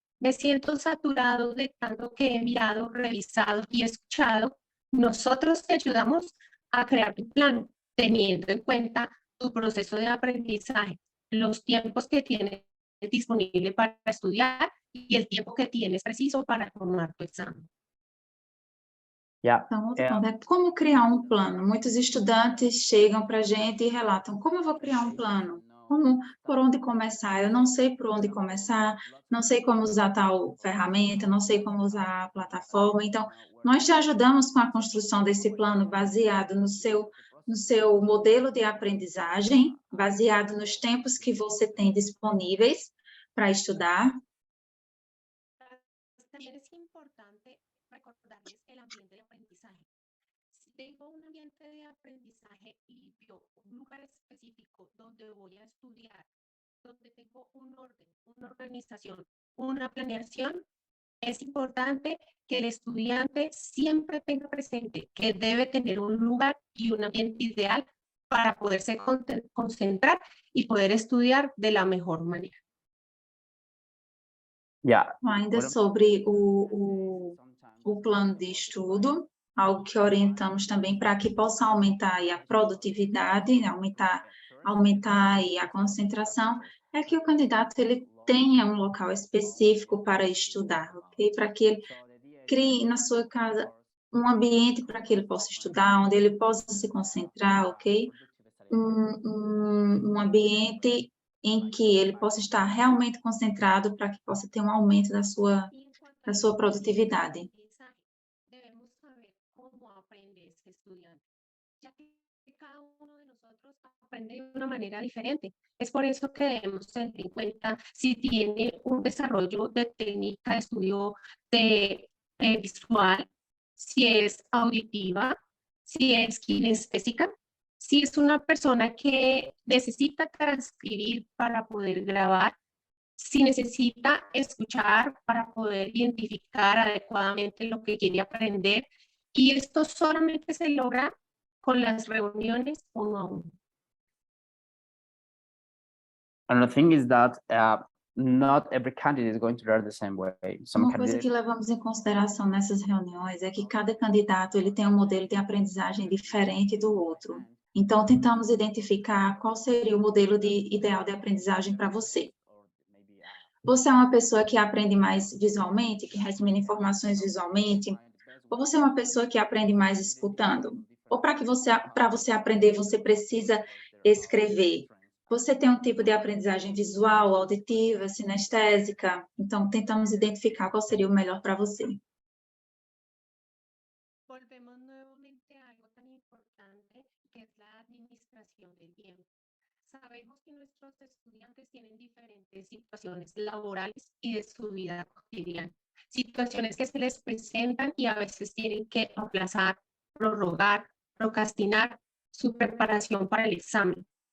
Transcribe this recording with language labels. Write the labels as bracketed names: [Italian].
[Spanish] Me siento saturado de tanto que he mirado, revisado y escuchado. Nosotros te ayudamos a crear tu plan, teniendo en cuenta tu proceso de aprendizaje, los tiempos que tienes disponible para estudiar y el tiempo que tienes preciso para tomar tu examen. Yeah. [Portuguese] Então, outro ponto é como criar um plano. Muitos estudantes chegam para a gente e relatam, como eu vou criar um plano? Por onde começar? Eu não sei por onde começar, não sei como usar tal ferramenta, não sei como usar a plataforma. Então, nós te ajudamos com a construção desse plano baseado no seu modelo de aprendizagem, baseado nos tempos que você tem disponíveis para estudar. [Spanish] También es importante recordarles el ambiente de aprendizaje. Si tengo un ambiente de aprendizaje limpio, un lugar específico donde voy a estudiar, donde tengo un orden, una organización, una planeación, es importante que el estudiante siempre tenga presente que debe tener un lugar y un ambiente ideal para poderse concentrar y poder estudiar de la mejor manera. Yeah. [Portuguese] Ainda sobre o plano de estudo, algo que orientamos também para que possa aumentar aí a produtividade, aumentar aí a concentração, é que o candidato ele tenha um local específico para estudar, ok? Para que ele crie na sua casa um ambiente para que ele possa estudar, onde ele possa se concentrar, ok? Um ambiente em que ele possa estar realmente concentrado para que possa ter um aumento da sua produtividade. [Spanish] Debemos saber cómo aprende ese estudiante, ya que cada uno de nosotros aprende de una manera diferente. Es por eso que debemos tener en cuenta si tiene un desarrollo de técnica de estudio visual, si es auditiva, si es kinestésica, si es una persona que necesita transcribir para poder grabar, si necesita escuchar para poder identificar adecuadamente lo que quiere aprender. Y esto solamente se logra con las reuniones uno a uno. [English] Another thing is that not every candidate is going to learn the same way. [Portuguese] Uma coisa que levamos em consideração nessas reuniões é que cada candidato ele tem um modelo de aprendizagem diferente do outro. Então, tentamos identificar qual seria o modelo ideal de aprendizagem para você. Você é uma pessoa que aprende mais visualmente, que assimila informações visualmente? Ou você é uma pessoa que aprende mais escutando? Ou para você aprender, você precisa escrever? Você tem um tipo de aprendizagem visual, auditiva, sinestésica? Então, tentamos identificar qual seria o melhor para você. [Spanish] Volvemos nuevamente a algo tan importante que es la administración del tiempo. Sabemos que nuestros estudiantes tienen diferentes situaciones laborales y de su vida cotidiana, situaciones que se les presentan y a veces tienen que aplazar, prorrogar, procrastinar su preparación para el examen.